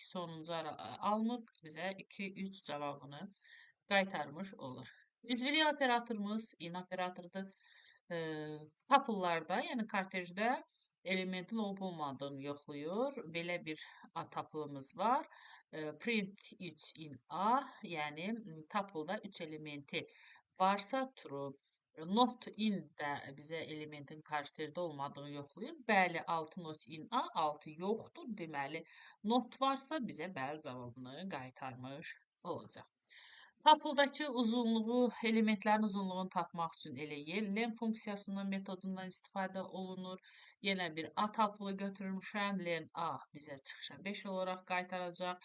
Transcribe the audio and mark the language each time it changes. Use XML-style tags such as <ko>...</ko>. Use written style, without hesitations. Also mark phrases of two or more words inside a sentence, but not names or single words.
<az>Sonuncu alınıb bizə 2, 3 cavabını qaytarmış olur. Üzvülük operatorumuz in operatorudur. Tuple'larda, yəni kortejdə elementin olub olmadığını yoxlayır. Belə bir A tuple'ımız var.</az> <en>Print 3 in A,</en> <az>yəni tuple'da 3 elementi varsa true,</az> <en>Not in</en> <az>də bizə elementin kartejdə olmadığını yoxlayır. Bəli, 6</az> <en>not in A,</en> <az>6 yoxdur. Deməli, not varsa bizə bəli cavabını qaytarmış olacaq. Tuple-dakı uzunluğu, elementlərin uzunluğunu tapmaq üçün elə len funksiyasının metodundan istifadə olunur. Yenə bir A tuple götürmüşəm. Len A bizə çıxışa 5 olaraq qaytaracaq.</az>